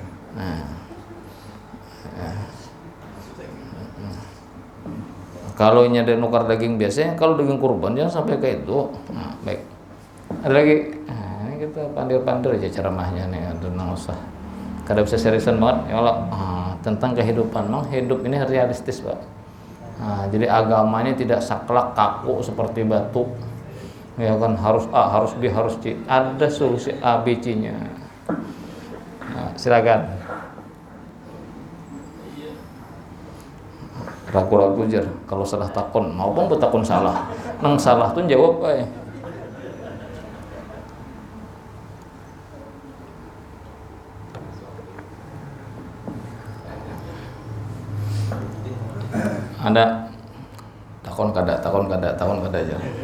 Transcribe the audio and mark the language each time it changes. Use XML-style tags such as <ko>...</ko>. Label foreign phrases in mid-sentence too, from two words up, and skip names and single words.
<bjn>Kalau ini ada nukar daging biasanya, kalau daging kurban jangan sampai kayak itu.</bjn> <id>Baik. Ada lagi.</id> <bjn>Ini kita pandir-pandir aja ceramahnya nih, ada nang usah. Kada bisa seriusan banget ya Allah.</bjn> <id>Tentang kehidupan, memang hidup ini realistis, Pak. Jadi agama ini tidak saklek kaku seperti batu. Ya kan harus A, harus B, harus C. Ada solusi A, B, C-nya. Silakan.</id> <bjn>Ragu-ragu jar kalau salah takon maupun betakon salah. Nang salah tuh jawab ae. Ada takon kada aja.</bjn>